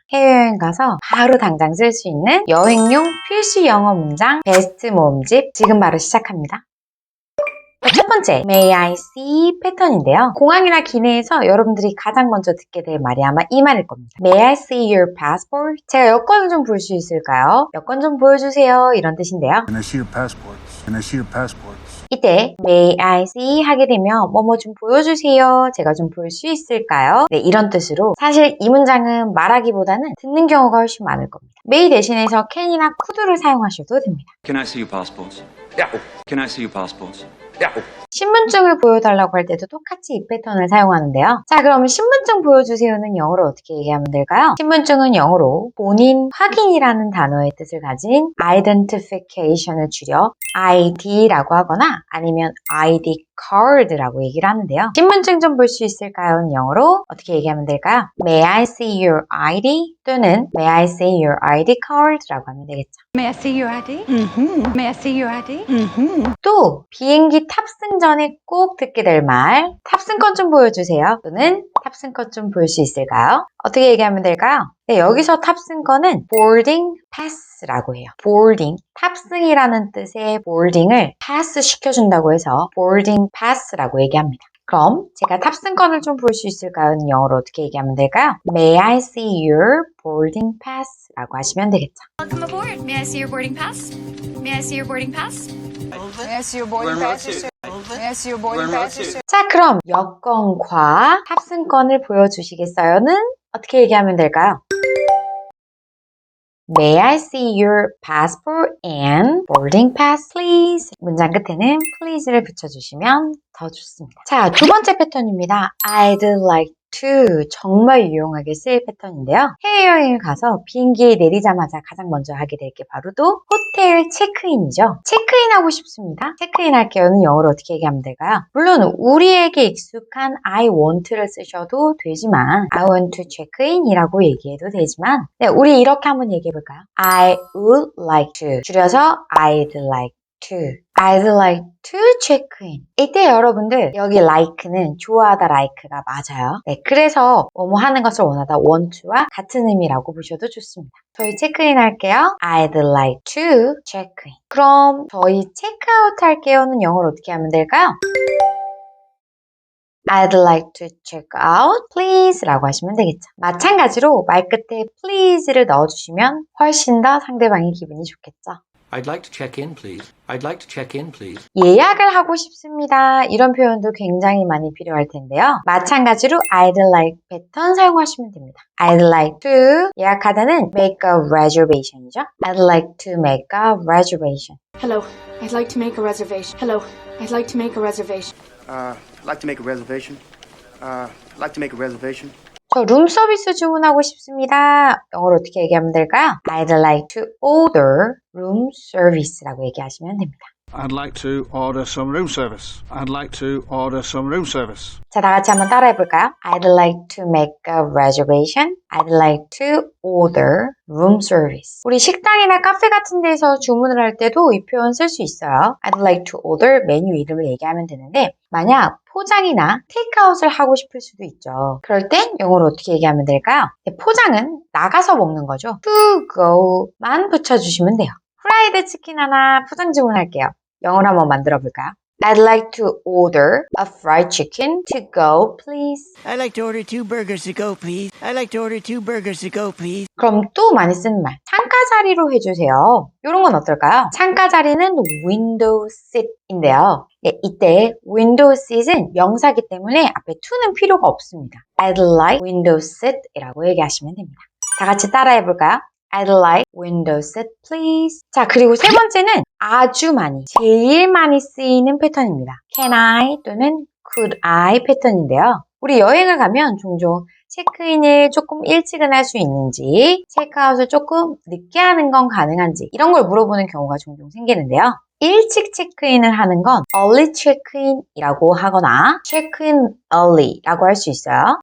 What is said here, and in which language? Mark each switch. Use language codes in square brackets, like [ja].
[ko] 해외여행 가서 바로 당장 쓸 수 있는 여행용 필수 영어 문장 베스트 모음집 지금 바로 시작합니다. 첫 번째, [en] May I see [ko] 패턴인데요. 공항이나 기내에서 여러분들이 가장 먼저 듣게 될 말이 아마 이 말일 겁니다. [en] May I see your passport? [ko] 제가 여권을 좀 볼 수 있을까요? 여권 좀 보여주세요. 이런 뜻인데요. [en] Can I see your passports? Can I see your passports? [ko] 이때 [en] May I see [ko] 하게 되면 뭐뭐 좀 보여주세요. 제가 좀 볼 수 있을까요? 네, 이런 뜻으로 사실 이 문장은 말하기보다는 듣는 경우가 훨씬 많을 겁니다. May 대신해서 can이나 could를 사용하셔도 됩니다. [en] Can I see your passports? Yeah. Can I see your passports? Yeah. [ko] 신분증을 보여달라고 할 때도 똑같이 이 패턴을 사용하는데요. 자, 그럼 신분증 보여주세요는 영어로 어떻게 얘기하면 될까요? 신분증은 영어로 본인 확인이라는 단어의 뜻을 가진 identification을 줄여 ID라고 하거나 아니면 ID card라고 얘기를 하는데요. 신분증 좀 볼 수 있을까요?는 영어로 어떻게 얘기하면 될까요? [en] May I see your ID? [ko] 또는 [en] May I see your ID card [ko] 라고 하면 되겠죠. [en] May I see your ID? May I see your ID? [ko] 또 비행기 탑승 전에 꼭 듣게 될 말 탑승권 좀 보여주세요. 또는 탑승권 좀 볼 수 있을까요? 어떻게 얘기하면 될까요? 네, 여기서 탑승권은 boarding pass라고 해요. boarding, 탑승이라는 뜻의 boarding을 pass 시켜준다고 해서 boarding pass라고 얘기합니다. 그럼 제가 탑승권을 좀 볼 수 있을까요? 영어로 어떻게 얘기하면 될까요? [en] May I see your boarding pass? [ko] 라고 하시면 되겠죠. [en] Welcome aboard. May I see your boarding pass? May I see your boarding pass? May I see your boarding pass? May I see your boarding pass? [ko] 자, 그럼 여권과 탑승권을 보여주시겠어요?는 어떻게 얘기하면 될까요? [en] May I see your passport and boarding pass, please? [ko] 문장 끝에는 please를 붙여주시면 더 좋습니다. 자, 두 번째 패턴입니다. [en] I'd like to [ko] 정말 유용하게 쓰일 패턴인데요. 해외여행을 가서 비행기에 내리자마자 가장 먼저 하게 될 게 바로 또 호텔 체크인이죠. 체크인하고 싶습니다. 체크인 할게요는 영어로 어떻게 얘기하면 될까요? 물론 우리에게 익숙한 I want를 쓰셔도 되지만 [en] I want to check in [ko] 이라고 얘기해도 되지만 네, 우리 이렇게 한번 얘기해 볼까요? [en] I would like to [ko] 줄여서 [en] I'd like to. I'd like to check in. [ko] 이때 여러분들 여기 like는 좋아하다 like가 맞아요. 네, 그래서 뭐뭐 하는 것을 원하다 want to와 같은 의미라고 보셔도 좋습니다. 저희 체크인 할게요. [en] I'd like to check in. [ko] 그럼 저희 체크아웃 할게요는 영어로 어떻게 하면 될까요? [en] I'd like to check out, please [ko] 라고 하시면 되겠죠. 마찬가지로 말 끝에 please를 넣어주시면 훨씬 더 상대방의 기분이 좋겠죠. [en] I'd like to check in, please. I'd like to check in, please. [ko] 예약을 하고 싶습니다. 이런 표현도 굉장히 많이 필요할 텐데요. 마찬가지로 I'd like 패턴 사용하시면 됩니다. [en] I'd like to [ko] 예약하다는 [en] make a reservation이죠. I'd like to make a reservation. Hello, I'd like to make a reservation. Hello, I'd like to make a reservation. I'd like to make a reservation. I'd like to make a reservation. [ko] 저 룸서비스 주문하고 싶습니다. 영어로 어떻게 얘기하면 될까요? [en] I'd like to order room service라고 [ko] 얘기하시면 됩니다. [en] I'd like to order some room service. I'd like to order some room service. [ko] 자, 다 같이 한번 따라해 볼까요? [en] I'd like to make a reservation. I'd like to order room service. [ko] 우리 식당이나 카페 같은 데서 주문을 할 때도 이 표현 쓸 수 있어요. [en] I'd like to order [ko] 메뉴 이름을 얘기하면 되는데 만약 포장이나 테이크아웃을 하고 싶을 수도 있죠. 그럴 땐 영어로 어떻게 얘기하면 될까요? 포장은 나가서 먹는 거죠. to go만 붙여주시면 돼요. 프라이드 치킨 하나 포장 주문할게요. 영어로 한번 만들어 볼까요? [en] I'd like to order a fried chicken to go, please. I'd like to order 2 burgers to go, please. I'd like to order 2 burgers to go, please. [ko] 그럼 또 많이 쓰는 말, 창가 자리로 해주세요. 이런 건 어떨까요? 창가 자리는 window seat인데요. 네, 이때 window seat은 명사기 때문에 앞에 to는 필요가 없습니다. [en] I'd like window seat이라고 [ko] 얘기하시면 됩니다. 다 같이 따라해 볼까요? [en] I'd like window seat, please. [ko] 자, 그리고 세 번째는 아주 많이, 제일 많이 쓰이는 패턴입니다. Can I 또는 could I 패턴인데요. 우리 여행을 가면 종종 체크인을 조금 일찍은 할 수 있는지, 체크아웃을 조금 늦게 하는 건 가능한지 이런 걸 물어보는 경우가 종종 생기는데요. 일찍 체크인을 하는 건 early check-in이라고 하거나 check-in early라고 할 수 있어요.